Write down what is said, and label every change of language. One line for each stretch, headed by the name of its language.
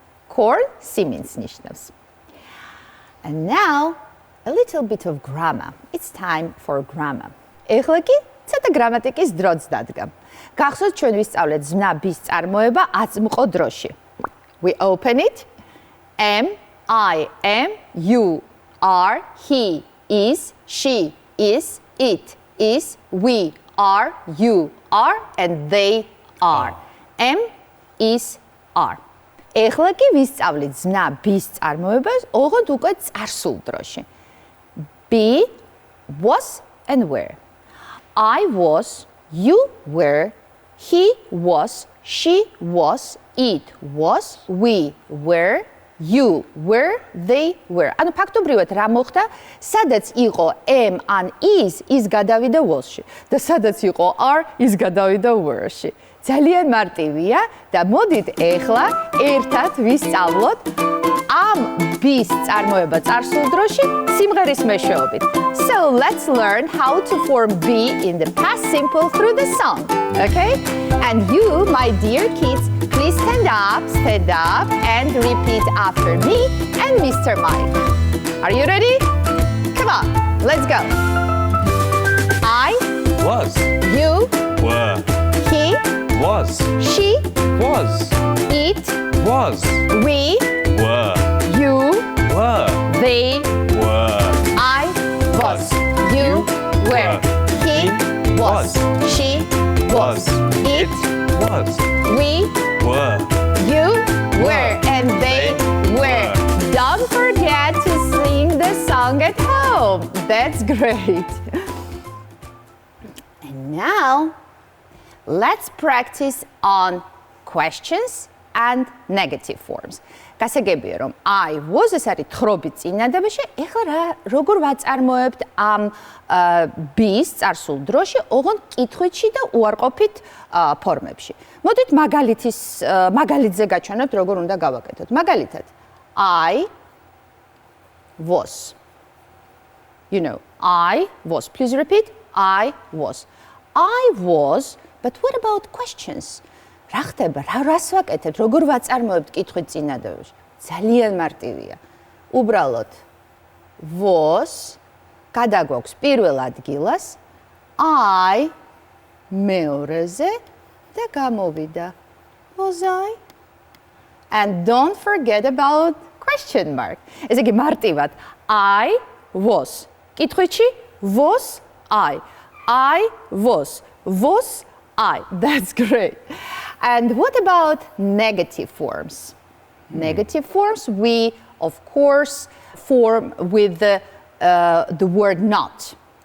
English: Corn,
Georgian: სიმინდს ნიშნავს.
English: And now, a little bit of grammar. It's time for grammar.
Georgian: ეხლა კი ცოტა გრამატიკის დროც დადგა. გახსოვთ ჩვენ ვისწავლეთ ზნაბის წარმოება აწმყო დროში.
English: We open it. Am, I am, you are, he is, she is, it is, we are, you are, and they are. Am, is, are.
Georgian: ეხლა კი ვისწავლით ზნაბის წარმოებას ოღონდ უკვე წარსულ დროში.
English: Be, was, and were. I was, you were, he was, she was, it was, we were, you were, they were.
Georgian: ანუ ფაქტობრივად რა მოხდა? სადაც იყო am ან is გადავიდა was-ში და სადაც იყო are is გადავიდა were-ში. ძალიან მარტივია და მოდით ეხლა ერთად ვისწავლოთ ამ be-ს წარმოება წარსულ დროში სიმღერის მეშვეობით.
English: So let's learn how to form be in the past simple through the song. Okay? And you, my dear kids, please stand up and repeat after me and Mr. Mike. Are you ready? Come on, let's go. I Was. You Were. He Was. She Was. It Was. We Were. You Were. They Were. I was You were He was She was It Was. We Were. You were and they were. Don't forget to sing the song at home. That's great. And now, let's practice on questions and negative forms.
Georgian: გასაგებია რომ I was ეს არის თხრობით წინადადებაში, ეხლა როგორ ვაწარმოებთ ამ be-ს წარსულ დროში, ოღონდ კითხვითში და უარყოფით ფორმებში. მოდით მაგალითზე გაჩვენოთ, როგორ უნდა გავაკეთოთ. მაგალითად, I was.
English: You know, I was. Please repeat. I was. I was, but what about questions?
Georgian: რა ხდება? რას ვაკეთებთ? როგორ ვაწარმოებთ კითხვით წინადადებში? ძალიან მარტივია. უბრალოდ was გადაგვაქვს პირველ ადგილას I მეორეზე და გამოვიდა was I?
English: And don't forget about question mark.
Georgian: ესე იგი მარტივად I was. კითხვითში was I. I was.
English: Was I. That's great. And what about negative forms? Negative forms we, of course, form with the word not.